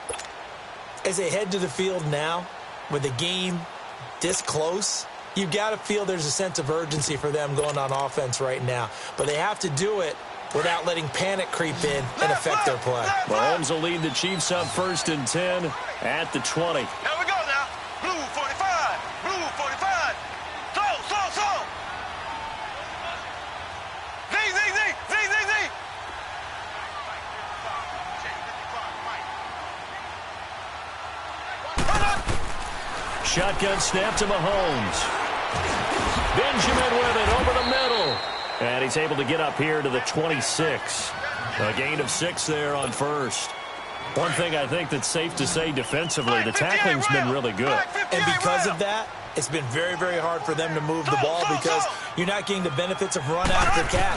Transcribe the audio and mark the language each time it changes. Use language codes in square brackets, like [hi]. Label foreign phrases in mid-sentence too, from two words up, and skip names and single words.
[en] As they head to the field now, with the game this close, you've got to feel there's a sense of urgency for them going on offense right now. But they have to do it without letting panic creep in and affect their play. Mahomes will lead the Chiefs up 1st and 10 at the 20. Here we go now. Blue 45. Blue 45. So. Zing, zing, zing. Zing, zing, zing. Shotgun snap to Mahomes. Benjamin with it over the middle. And he's able to get up here to the 26. A gain of 6 there on 1st. One thing I think that's safe to say defensively, the tackling's been really good. And because of that, it's been very, very hard for them to move the ball because you're not getting the benefits of run after catch.